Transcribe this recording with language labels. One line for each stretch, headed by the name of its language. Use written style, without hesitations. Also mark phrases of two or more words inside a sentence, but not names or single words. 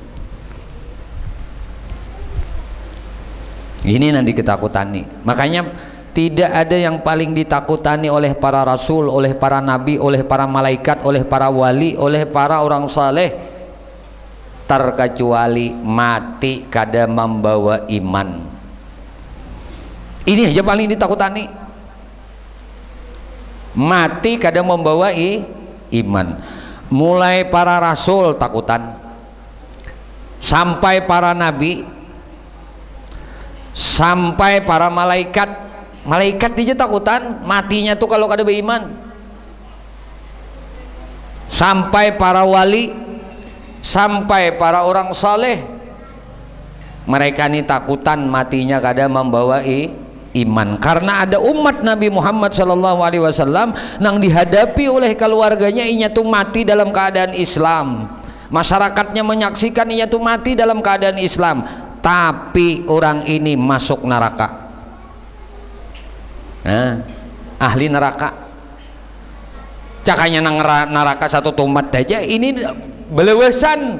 Banjar: Ini nanti ketakutani. Makanya tidak ada yang paling ditakutani oleh para rasul, oleh para nabi, oleh para malaikat, oleh para wali, oleh para orang saleh terkecuali mati kada membawa iman. Ini aja paling ditakutani, mati kada membawa iman. Mulai para rasul takutan sampai para nabi, sampai para malaikat aja takutan matinya tuh kalau kada beriman, sampai para wali, sampai para orang saleh, mereka ini takutan matinya kada membawa iman, karena ada umat Nabi Muhammad
Arabic: صلى الله عليه وسلم
Banjar: yang dihadapi oleh keluarganya inya tuh mati dalam keadaan Islam, masyarakatnya menyaksikan inya tuh mati dalam keadaan Islam tapi orang ini masuk neraka. Nah, ahli neraka. Cakanya nang neraka satu tumat aja ini belewesan.